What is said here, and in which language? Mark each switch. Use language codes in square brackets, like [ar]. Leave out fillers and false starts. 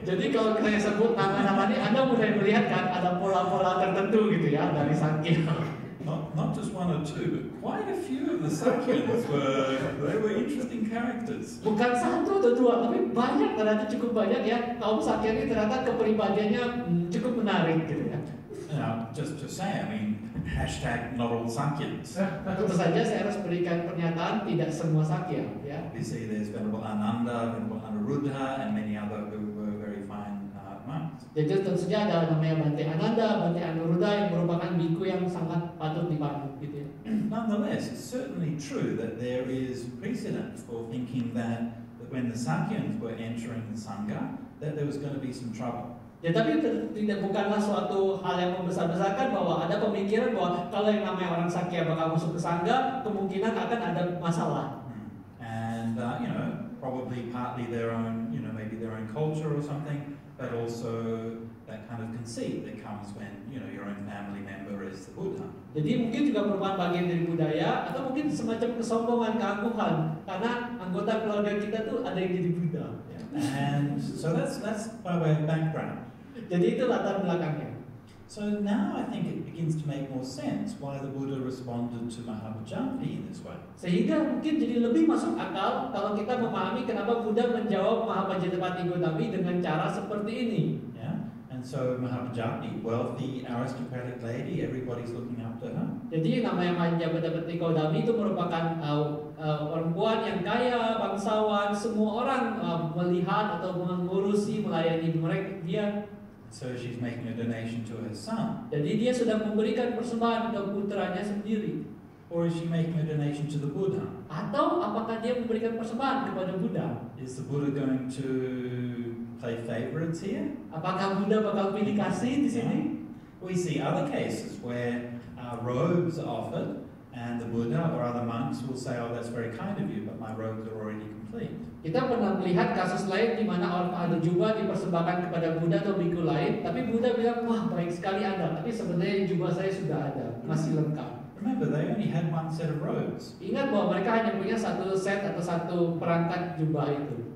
[id] Jadi kalau saya sebut nama-nama ini, Anda mulai melihat kan ada pola-pola tertentu gitu ya dari Sakya. [en] Not just one or two, but quite a few of the Sakyans were interesting characters. [id] Bukan satu atau dua, tapi banyak, ternyata cukup banyak ya. Kaum Sakya ini ternyata kepribadiannya cukup menarik gitu ya. [en] Now, just to say, I mean, hashtag not all Sakyans. [id] Tentu saja saya harus berikan pernyataan tidak semua Sakya ya. [en] Obviously, there's Venerable Ananda, Venerable Anuruddha, and many other who were very fine monks. [id] Jadi tentu saja ada namanya Bante Ananda, Bante Anuruddha yang merupakan biku yang sangat patut dipandang gitu ya. [en] Nonetheless, it's certainly true that there is precedent for thinking that when the Sakyans were entering the Sangha, that there was going to be some trouble. [id] Ya tapi tidak bukanlah suatu hal yang membesar-besarkan bahwa ada pemikiran bahwa kalau yang namanya orang Sakya bakal masuk ke Sangha, kemungkinan akan ada masalah. [en] And you know, probably partly their own, you know, maybe their own culture or something, but also that kind of conceit that comes when, you know, your own family member is the Buddha. [id] Jadi mungkin juga merupakan bagian dari budaya atau mungkin semacam kesombongan, keangkuhan karena anggota keluarga kita tuh ada yang jadi Buddha. Ya. [en] And so that's by way of background. [id] Jadi itu latar belakangnya. [en] So now I think it begins to make more sense why the Buddha responded to Mahabhajampi in this way. [id] Sehingga mungkin jadi lebih masuk akal kalau kita memahami kenapa Buddha menjawab Mahabhajapati Gautami dengan cara seperti ini. [en] Yeah. And so Mahabhajampi, wealthy, aristocratic lady, everybody's looking up to her. [id] Jadi namanya Mahabhajapati Gautami itu merupakan perempuan yang kaya, bangsawan, semua orang melihat atau mengurusi, melayani mereka dia. [en] So she's making a donation to her son. [id] Jadi dia sudah memberikan persembahan ke putranya sendiri. [en] Or is she making a donation to the Buddha? [id] Atau apakah dia memberikan persembahan kepada Buddha? [en] Is the Buddha going to play favorites here? [id] Apakah Buddha bakal pilih kasih di sini? [en] We see other cases where robes are offered and the Buddha or other monks will say, oh, that's very kind of you, but my robes are already complete. [id] Kita pernah melihat kasus lain di mana orang ada jubah dipersembahkan kepada Buddha atau biku lain, tapi Buddha bilang, wah baik sekali Anda, tapi sebenarnya jubah saya sudah ada, masih lengkap. [en] Remember, they only had one set of robes. [id] Ingat bahwa mereka hanya punya satu set atau satu perangkat jubah itu.